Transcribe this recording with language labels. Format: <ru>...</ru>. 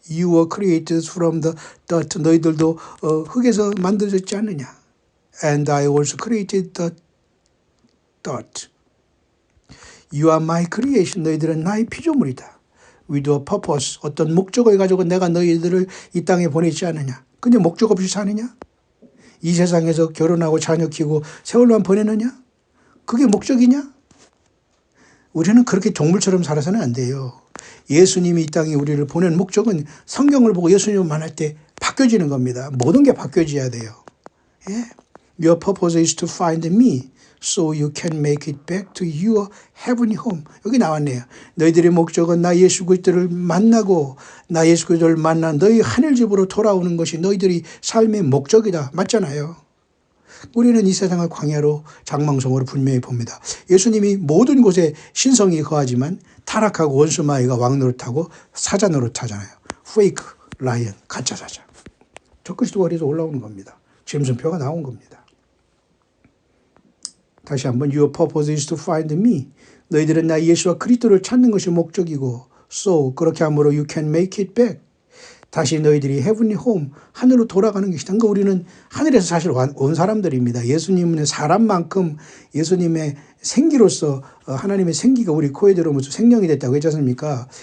<en>You were created from the dirt.</en> <ko>너희들도 흙에서 만들어졌지 않느냐.</ko> <en>And I also created the dirt. You are my creation.</en> <ko>너희들은 나의 피조물이다.</ko> <en>With a purpose.</en> <ko>어떤 목적을 가지고 내가 너희들을 이 땅에 보내지 않느냐. 그냥 목적 없이 사느냐? 이 세상에서 결혼하고 자녀 키우고 세월만 보내느냐? 그게 목적이냐? 우리는 그렇게 동물처럼 살아서는 안 돼요. 예수님이 이 땅에 우리를 보낸 목적은 성경을 보고 예수님을 만날 때 바뀌어지는 겁니다. 모든 게 바뀌어져야 돼요. 예?</ko> <en>Your purpose is to find me so you can make it back to your heavenly home.</en> <ko>여기 나왔네요. 너희들의 목적은 나 예수 그리스도를 만나고 나 예수 그리스도를 만난 너희 하늘집으로 돌아오는 것이 너희들이 삶의 목적이다. 맞잖아요. 우리는 이 세상을 광야로 장망성으로 분명히 봅니다. 예수님이 모든 곳에 신성이 거하지만 타락하고 원수마귀가 왕노릇하고 사자 노릇하잖아요.</ko> <en>페이크, 라이언,</en> <ko>가짜 사자. 저 그리스도가 그래서 올라오는 겁니다. 짐승표가 나온 겁니다. 다시 한번</ko> <en>Your purpose is to find me.</en> <ko>너희들은 나 예수와 그리스도를 찾는 것이 목적이고 So 그렇게 함으로</ko> <en>you can make it back.</en> <ko>다시 너희들이</ko> <en>heavenly home,</en> <ko>하늘로 돌아가는 것이다. 그러니까 우리는 하늘에서 사실 온 사람들입니다. 예수님은 사람만큼 예수님의 생기로서 하나님의 생기가 우리 코에 들어오면서 생명이 됐다고 했지 않습니까?</ko>